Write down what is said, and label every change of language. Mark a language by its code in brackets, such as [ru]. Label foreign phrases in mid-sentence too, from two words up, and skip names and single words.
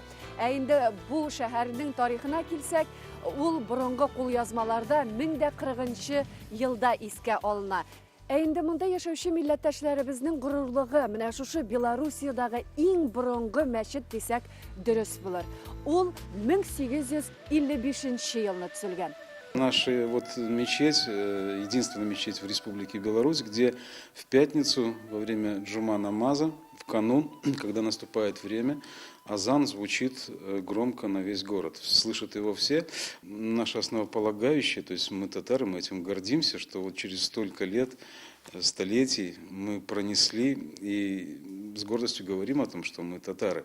[tt] Ә инде бу шәһәрнең тарихына килсәк, ул борынгы кулъязмаларда 1040 елда искә алына. Ә инде монда яшәүче милләттәшләребезнең горурлыгы менә шушы Белоруссиядагы иң борынгы мәчет дисәк дөрес булыр. Ул 1855 елны төзелгән. [ru] Наша мечеть, единственная мечеть в Республике Беларусь, где в пятницу во время Джума намаза, в канун, когда наступает время, азан звучит громко на весь город. Слышат его все. Наши основополагающие, то есть мы татары, мы этим гордимся, что вот через столько лет, столетий мы пронесли и с гордостью говорим о том, что мы татары.